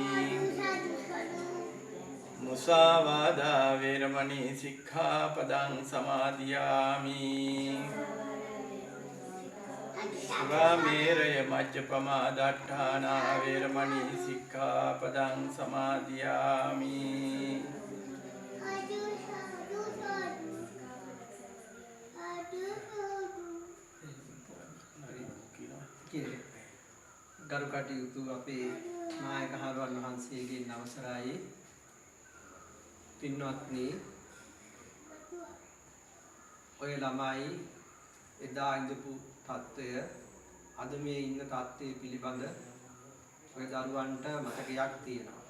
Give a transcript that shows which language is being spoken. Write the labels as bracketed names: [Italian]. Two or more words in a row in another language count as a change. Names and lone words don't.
[Pali] මුසාවාදා වේරමණී සික්ඛාපදං සමාදියාමි සුරාමේරය මජ්ජපමා දට්ඨානා වේරමණී සික්ඛාපදං සමාදියාමි [Sinhala] ගරු කටයුතු අපේ නායක හරුවන් වහන්සේගේ අවසරයි පින්වත්නි ඔය ළමයි එදා ඉඳපු තත්ත්වය අද මේ ඉන්න තත්ත්වය පිළිබඳ ඔය දරුවන්ට මතකයක් තියෙනවා.